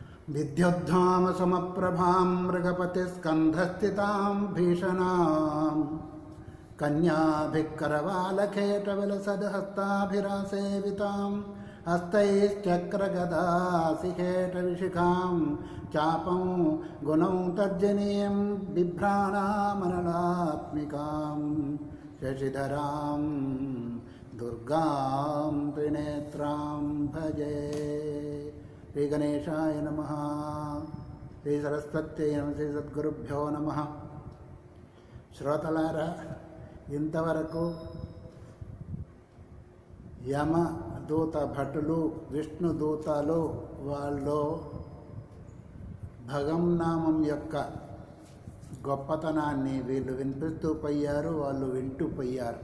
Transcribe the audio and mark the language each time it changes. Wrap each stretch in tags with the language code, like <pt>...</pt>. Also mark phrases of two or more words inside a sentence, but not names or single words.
<sa>विद्युद्धामसमप्रभां मृगपतिस्कन्धस्थितां भीषणां कन्याभिक्करवालखेटविलसद्हस्ताभिरासेवितां हस्तैश्चक्रगदासिखेटविशिखां चापं गुणं तर्जनीं बिभ्राणामनलात्मिकां शशिधरां दुर्गां त्रिनेत्रां भजे। శ్రీ గణేశాయ నమః, శ్రీ సరస్వత్యై నమః, శ్రీ సద్గురుభ్యో నమః.</sa> <te>శ్రోతలారా, ఇంతవరకు యమదూత భటులు, విష్ణుదూతలు వాళ్ళు భగవన్నామం యొక్క గొప్పతనాన్ని వీళ్ళు వినిపిస్తూ పోయారు, వాళ్ళు వింటూ పోయారు.</te>